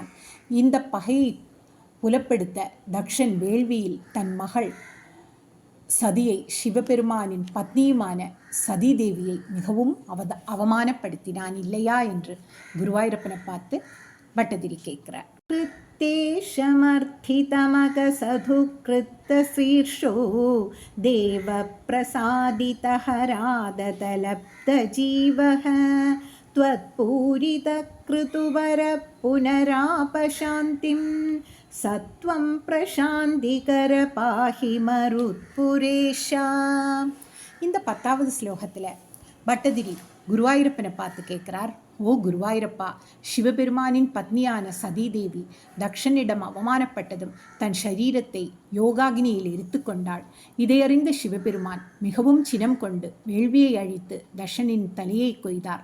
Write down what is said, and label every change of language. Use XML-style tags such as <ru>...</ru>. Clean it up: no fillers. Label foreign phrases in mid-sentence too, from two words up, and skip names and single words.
<ta>இந்த பகையை புலப்படுத்த தக்ஷன் வேள்வியில் தன் மகள் சதியை, சிவபெருமானின் பத்னியுமான சதி தேவியை மிகவும் அவமானப்படுத்தினான் இல்லையா என்று குருவாயூரப்பனை பார்த்து பட்டதிரி கேட்கிறார்.</ta> <sa>कृत्तेशमर्थितमगसधुकृत्तशीर्षो देवप्रसादितहरादतलब्धजीवः त्वत्पूरितकृतुवरः पुनरापशान्तिं सत्वं प्रशान्तिकर पाहि मरुत्पुरेशा.</sa> <ta>இந்த 10வது ஸ்லோகத்தில் பட்டதிரி குருவாயூரப்பனை பார்த்து கேட்கிறார், ஓ குருவாயூரப்பா, சிவபெருமானின் பத்னியான சதீதேவி தக்ஷனிடம் அவமானப்பட்டதும் தன் சரீரத்தை யோகாகினியில் எரித்து கொண்டாள். இதையறிந்த சிவபெருமான் மிகவும் சினம் கொண்டு வேள்வியை அழித்து தக்ஷனின் தலையை கொய்தார்.</ta>